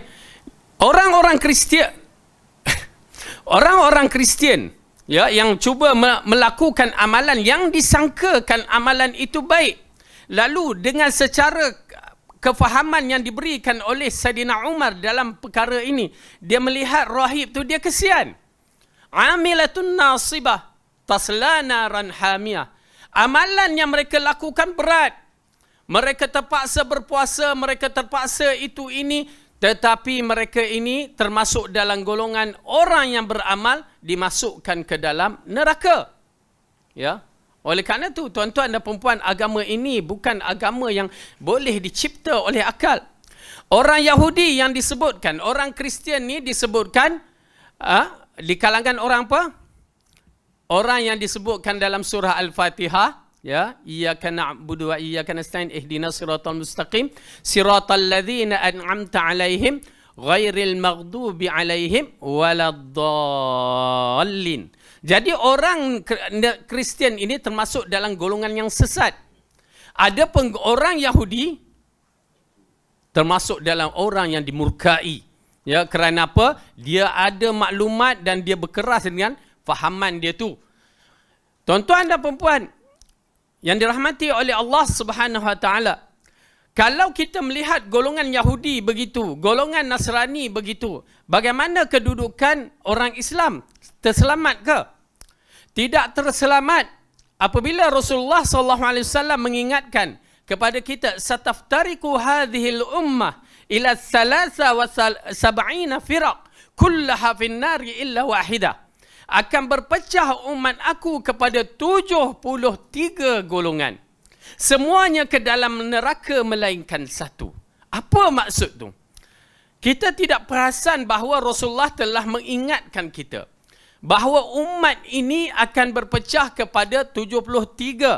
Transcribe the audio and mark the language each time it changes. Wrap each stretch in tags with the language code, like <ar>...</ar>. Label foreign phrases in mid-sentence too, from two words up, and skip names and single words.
<ms>Orang-orang Kristian ya, yang cuba melakukan amalan yang disangkakan amalan itu baik, lalu dengan secara kefahaman yang diberikan oleh Saidina Umar dalam perkara ini, dia melihat rahib tu, dia kesian.</ms> <ar>عاملة ناصبة تصلى نارا حامية.</ar> <ms>Amalan yang mereka lakukan berat. Mereka terpaksa berpuasa, mereka terpaksa itu ini, tetapi mereka ini termasuk dalam golongan orang yang beramal dimasukkan ke dalam neraka. Ya. Oleh kerana itu, tuan-tuan dan perempuan, agama ini bukan agama yang boleh dicipta oleh akal. Orang Yahudi yang disebutkan, orang Kristian ni disebutkan di kalangan orang apa? Orang yang disebutkan dalam surah Al-Fatihah, ya,</ms> <ar>إياك نعبد وإياك نستعين اهدنا الصراط المستقيم صراط الذين أنعمت عليهم غير المغضوب عليهم ولا الضالين.</ar> <ms>Jadi orang Kristian ini termasuk dalam golongan yang sesat. Ada pun orang Yahudi termasuk dalam orang yang dimurkai. Ya, kerana apa? Dia ada maklumat dan dia berkeras dengan fahaman dia tu. Tuan-tuan dan perempuan yang dirahmati oleh Allah</ms> <ar>سبحانه وتعالى,</ar> <ms>kalau kita melihat golongan Yahudi begitu, golongan Nasrani begitu, bagaimana kedudukan orang Islam? Terselamat ke? Tidak terselamat. Apabila Rasulullah SAW mengingatkan kepada kita,</ms> <ar>ستفترق هذه الأمة إلى 73 فرقة كلها في النار إلا واحدة.</ar> <ms>Akan berpecah umat aku kepada 73 golongan. Semuanya ke dalam neraka melainkan satu. Apa maksud tu? Kita tidak perasan bahawa Rasulullah telah mengingatkan kita bahawa umat ini akan berpecah kepada 73.</ms>